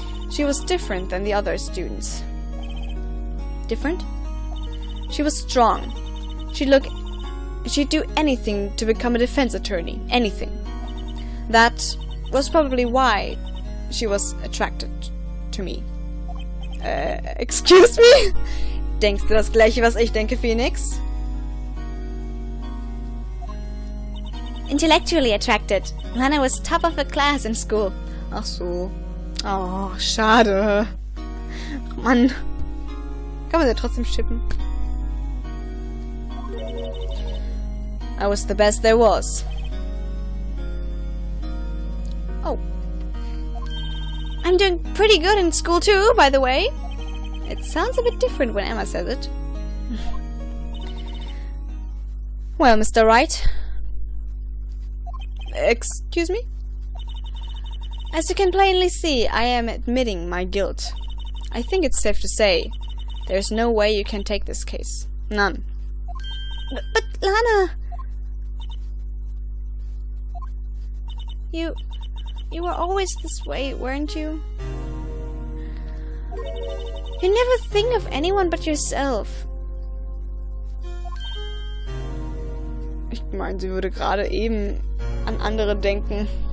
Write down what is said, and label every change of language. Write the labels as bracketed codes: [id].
[en] She was different than the other students. Different? She was strong. She'd do anything to become a defense attorney. Anything. That was probably why she was attracted to me. Excuse me? [de] Denkst du das gleiche, was ich denke, Phoenix? [en] Intellectually attracted. Lana was top of her class in school. [de] Ach so. Oh, schade. Mann. Kann man sie trotzdem schippen? [en] I was the best there was. Oh. I'm doing pretty good in school too, by the way. It sounds a bit different when Emma says it. Well, Mr. Wright. Excuse me? As you can plainly see, I am admitting my guilt. I think it's safe to say there's no way you can take this case. None. But Lana... You were always this way, weren't you? You never think of anyone but yourself. [de] Ich meine, sie würde gerade eben an andere denken.